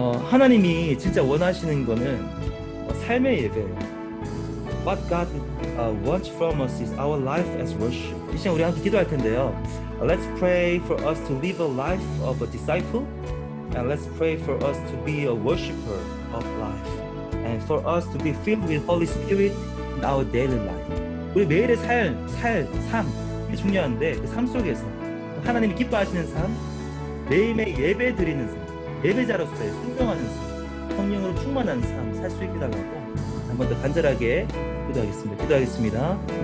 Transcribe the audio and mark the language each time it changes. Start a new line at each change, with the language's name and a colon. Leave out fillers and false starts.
Korean: 하나님이 진짜 원하시는 거는 삶의 예배예요.
English: What God wants from us is our life as worship.
Korean: 이 시간 우리 함께 기도할 텐데요.
English: Let's pray for us to live a life of a disciple, and let's pray for us to be a worshiper of life, and for us to be filled with Holy Spirit in our daily life.
Korean: 우리 매일의 삶, 이게 중요한데 그 삶 속에서 하나님이 기뻐하시는 삶, 매일매일 예배 드리는 삶, 예배자로서의 순종하는 삶, 성령으로 충만한 삶 살 수 있게 달라고 한 번 더 간절하게 기도하겠습니다.